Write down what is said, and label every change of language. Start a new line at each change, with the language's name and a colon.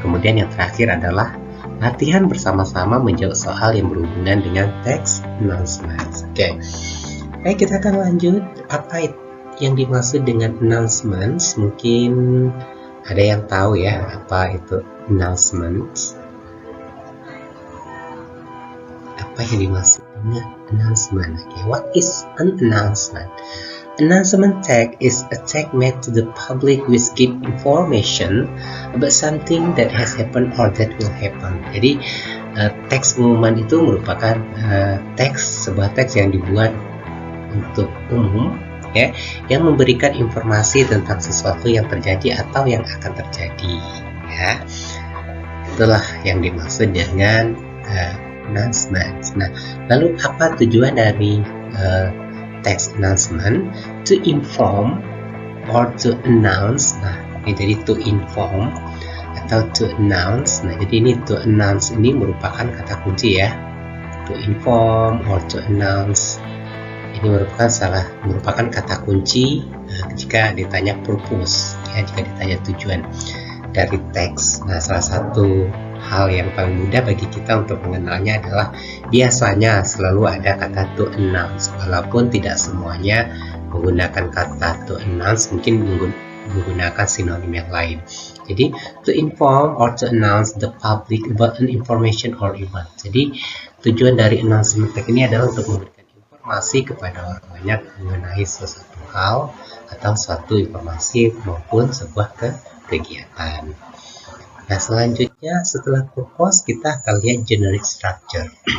Indonesian: Kemudian yang terakhir adalah latihan bersama-sama menjawab soal yang berhubungan dengan teks announcement. Oke. Baik, kita akan lanjut. Apa yang dimaksud dengan announcements? Mungkin ada yang tahu ya apa itu announcements? Apa yang dimaksud dengan announcement?
English: Okay, what is an announcement? Announcement text is a text made to the public which give information about something that has happened or that will happen.
Indonesian: Jadi teks pengumuman itu merupakan sebuah teks yang dibuat untuk umum ya, yang memberikan informasi tentang sesuatu yang terjadi atau yang akan terjadi ya. Itulah yang dimaksud dengan announcement. Nah, lalu apa tujuan dari text announcement?
English: To inform or to announce.
Indonesian: Nah, ini jadi
English: to inform
Indonesian: atau
English: to announce.
Indonesian: Nah, jadi ini to announce ini merupakan kata kunci ya.
English: To inform or to announce
Indonesian: ini merupakan kata kunci jika ditanya purpose ya, jika ditanya tujuan dari teks. Nah, salah satu hal yang paling mudah bagi kita untuk mengenalnya adalah biasanya selalu ada kata
English: to announce,
Indonesian: walaupun tidak semuanya menggunakan kata to announce, mungkin menggunakan sinonim yang lain. Jadi
English: to inform or to announce the public about an information or event.
Indonesian: Jadi tujuan dari announcement text ini adalah untuk memberikan informasi kepada orang banyak mengenai sesuatu hal atau suatu informasi maupun sebuah kegiatan. Nah, selanjutnya setelah purpose kita akan lihat generic structure.